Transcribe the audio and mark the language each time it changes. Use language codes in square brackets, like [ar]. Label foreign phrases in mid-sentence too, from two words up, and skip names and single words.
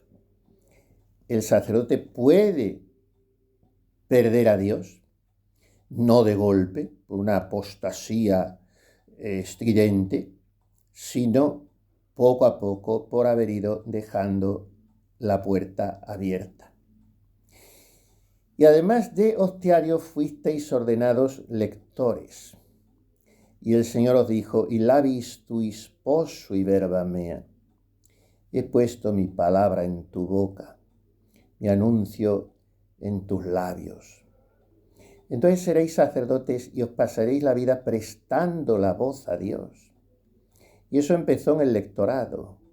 [es] El sacerdote puede perder a Dios, no de golpe, por una apostasía estridente, sino poco a poco por haber ido dejando la puerta abierta. Y además de hostiarios fuisteis ordenados lectores. Y el Señor os dijo, y [la] labis tuis possui verba mea. [es] He puesto mi palabra en tu boca, mi anuncio en tus labios. Entonces seréis sacerdotes y os pasaréis la vida prestando la voz a Dios. Y eso empezó en el lectorado.